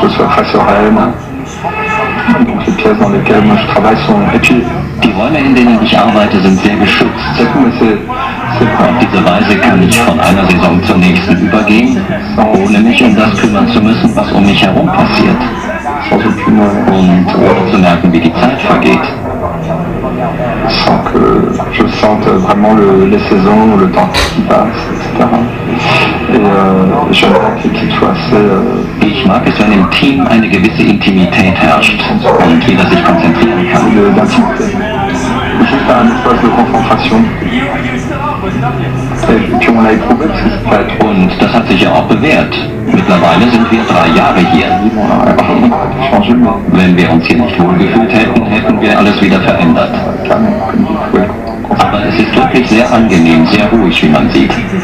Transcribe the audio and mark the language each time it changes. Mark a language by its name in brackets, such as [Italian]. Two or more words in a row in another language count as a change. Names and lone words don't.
[German] Die Räume, in denen ich arbeite, sind sehr geschützt. Auf diese Weise kann ich von einer Saison zur nächsten übergehen, ohne mich um das kümmern zu müssen, was um mich herum passiert. Und ohne zu merken, wie die Zeit vergeht. [French] Sans que je sente vraiment les saisons, le temps qui passe, etc. Et j'aimerais que l'équipe soit assez... [German] Ich mag es, wenn im Team eine gewisse Intimität herrscht und jeder sich konzentrieren kann. [French] D'intimité. Juste un espace de concentration. [German] Und das hat sich ja auch bewährt. Mittlerweile sind wir 3 Jahre hier. Wenn wir uns hier nicht wohlgefühlt hätten, hätten wir alles wieder verändert. Aber es ist wirklich sehr angenehm, sehr ruhig, wie man sieht.